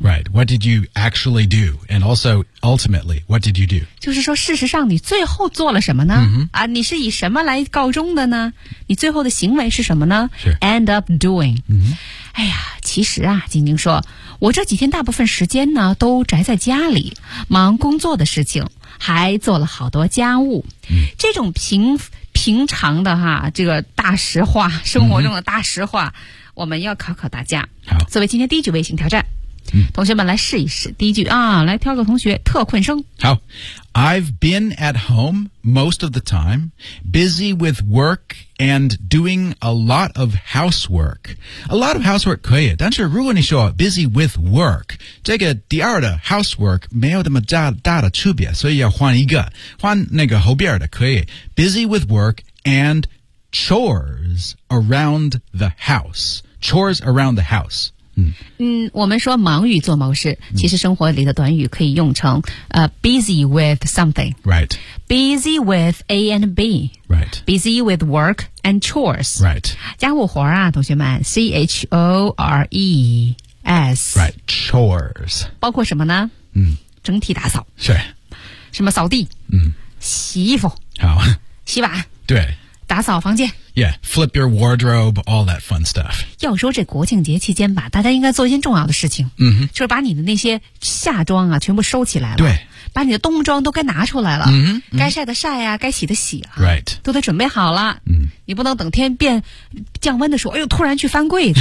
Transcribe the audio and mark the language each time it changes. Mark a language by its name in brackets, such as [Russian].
[English] Right What did you actually do And also ultimately What did you do [Chinese] 就是说事实上你最后做了什么呢、 [English] mm-hmm. [Chinese] 啊，你是以什么来告终的呢你最后的行为是什么呢 [English] Sure End up doing、 mm-hmm. [Chinese] 哎呀其实啊晶晶说我这几天大部分时间呢都宅在家里忙工作的事情还做了好多家务、 [English] mm-hmm. [Chinese] 这种平常的哈这个大实话生活中的大实话、 [English] mm-hmm. [Chinese] 我们要考考大家好作为今天第一句微信挑战、 [English] mm-hmm. [Chinese] 同学们来试一试第一句啊来挑个同学特困生 [English] 好 I've been at home most of the time busy with work and doing a lot of housework a lot of housework [Chinese] 可以但是如果你说 [English] busy with work [Chinese] 这个第二的 [English] housework [Chinese] 没有那么 大的区别所以要换一个换那个后边的可以 [English] busy with work and chores around the house chores around the house [Chinese] 嗯，我们说忙于做某事其实生活里的短语可以用成、 [English] busy with something right busy with A and B right busy with work and chores right [Chinese] 家务活啊同学们 C-H-O-R-E-S [English] right chores [Chinese] 包括什么呢嗯，整体打扫是什么扫地嗯，洗衣服好洗碗对打扫房间 [English] Yeah, flip your wardrobe, all that fun stuff [Chinese] 要说这国庆节期间吧大家应该做一件重要的事情、 [English] mm-hmm. [Chinese] 就是把你的那些夏装啊全部收起来了对把你的冬装都该拿出来了、 [English] mm-hmm. [Chinese] 该晒的晒啊该洗的洗啊 [English] Right [Chinese] 都得准备好了、 [English] mm-hmm. [Chinese] 你不能等天变降温的时候哎呦突然去翻柜子